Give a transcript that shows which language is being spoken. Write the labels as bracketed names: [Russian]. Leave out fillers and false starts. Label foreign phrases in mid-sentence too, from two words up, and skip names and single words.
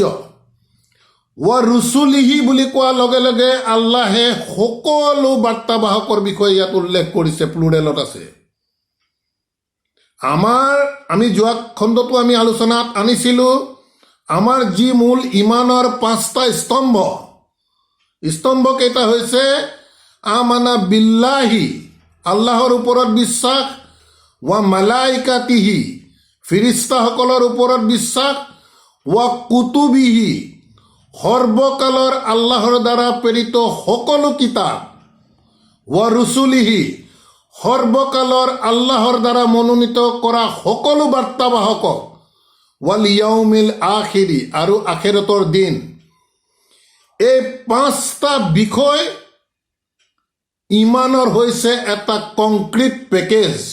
[Arabic] ورسله [Assamese] বুলি কোৱাৰ লগে লগে আল্লাহে সকলো বাৰ্তাবাহকৰ বিষয়ে ইয়াত উল্লেখ কৰিছে, প্লুৰেলত আছে। আমি যোৱা খণ্ডটো আমি আলোচনাত আনিছিলোঁ, আমাৰ যি মূল ইমানৰ 5টা স্তম্ভকেইটা হৈছে [Arabic] آمن بالله, [Assamese] আল্লাহৰ ওপৰত বিশ্বাস, [Arabic] وملائكته, [Assamese] ফিৰিষ্টাসকলৰ ওপৰত বিশ্বাস, [Arabic] وكتبه, [Assamese] সৰ্বকালৰ আল্লাহৰ দ্বাৰা প্ৰেৰিত সকলো কিতাপ [Arabic] ورسله [Assamese] সৰ্বকালৰ আল্লাহৰ দ্বাৰা মনোনীত কৰা সকলো বাৰ্তাবাহকক [Arabic] واليوم الآخر [Assamese] আৰু আখিৰতৰ দিন, এই 5টা বিষয় ইমানৰ হৈছে এটা [English] concrete package.